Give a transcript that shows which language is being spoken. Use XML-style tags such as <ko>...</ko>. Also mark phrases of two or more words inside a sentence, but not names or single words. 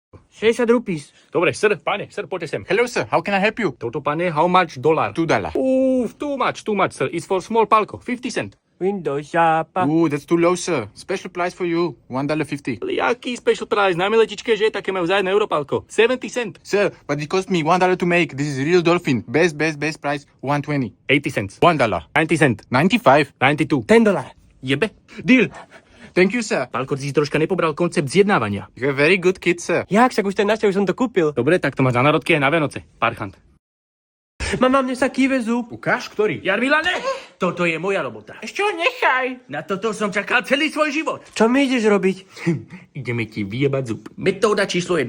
<en>60 rupees.</en> <sk>Dobre, sir, poďte sem.</sk> <en>Hello, sir. How can I help you?</en> <sk>Toto, pane,</sk> <en>how much dollar? $2. Too much, sir. It's for small palko, 50 cent. Windows shopper. That's too low, sir. Special price for you. $1.50.</en> <sk>Ale jaký</sk> <en>special price?</en> <sk>Na miletičke, že také majú za 1 euro palko.</sk> <en>70 cent. Sir, but it cost me $1 to make. This is real dolphin. Best price, 120. 80 cents. $1. 90 cent. 95. 92. $10.</en> <sk>Jebe? Deal.</sk> <en>Thank you, sir.</en> <sk>Palko, ty si troška nepobral koncept zjednávania.</sk> <en>You're a very good kid, sir.</en> <sk>Jak, však už ten našťa, už som to kúpil. Dobre, tak to máš na narodky aj na Vianoce. Parchant. Mama, mne sa kýve zub. Ukáž, ktorý? Jarmila, ne! Toto je moja robota. Ešte ho nechaj. Na toto som čakal celý svoj život. Čo mi ideš robiť? Ideme ti vyjebať zub. Metóda číslo 1.</sk>